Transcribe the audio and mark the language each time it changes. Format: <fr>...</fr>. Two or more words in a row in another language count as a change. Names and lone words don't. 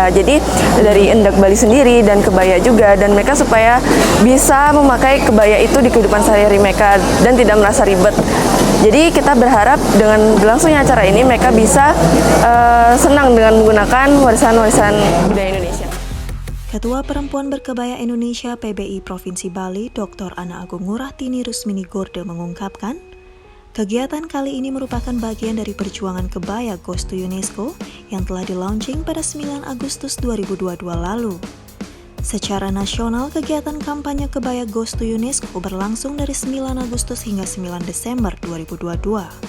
<id>Jadi dari Endek Bali sendiri dan kebaya juga, dan mereka supaya bisa memakai kebaya itu di kehidupan sehari-hari mereka dan tidak merasa ribet. Jadi kita berharap dengan berlangsungnya acara ini mereka bisa senang dengan menggunakan warisan-warisan budaya Indonesia. Ketua Perempuan Berkebaya Indonesia PBI Provinsi Bali, Dr. Ana Agung Ngurah-Tini Rusmini Gorde mengungkapkan, kegiatan kali ini merupakan bagian dari perjuangan Kebaya Goes to UNESCO yang telah di-launching pada 9 Agustus 2022 lalu. Secara nasional, kegiatan kampanye Kebaya Goes to UNESCO berlangsung dari 9 Agustus hingga 9 Desember 2022.</id>